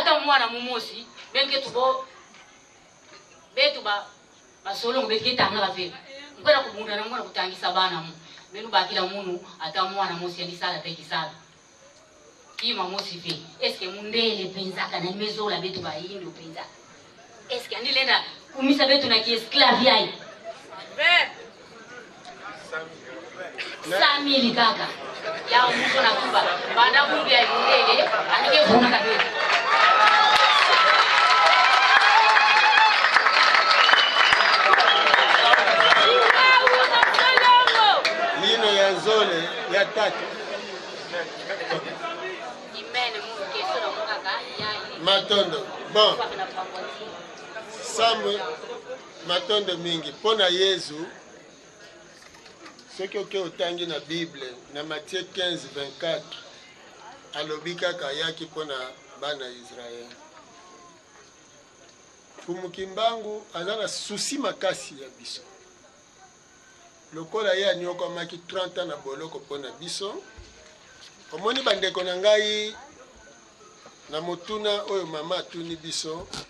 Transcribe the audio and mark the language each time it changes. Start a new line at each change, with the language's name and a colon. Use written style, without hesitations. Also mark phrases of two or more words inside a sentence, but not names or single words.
Kongo: ta mwana mumosi benke tubo betu basolo ngobeke tanga bave ngona kubunda na ngona kutangisa bana mu benu bakila munu ata mwana mosi alisala tekisala kima mosi ve eske mundele penzaka na mezola betu ba hindu penza eske andilenda kumisa betu na kiesclave yai be Samili kaka ya mtu na kuba banda kumbi ya mundele andike vuna kabetu lino ya zole ya tatu matondo bon
Lingala: samwe matondo mingi pona Yesu soki oke otangi na Bible na Matthieu 15:24 alobi kaka yaki pona bana Israel Fumukimbangu aza na susi makasi ya biso lokola ye anyokomaki 30 ans na boloko pona biso omoni bandeko na ngai na motuna oyo mama atuni biso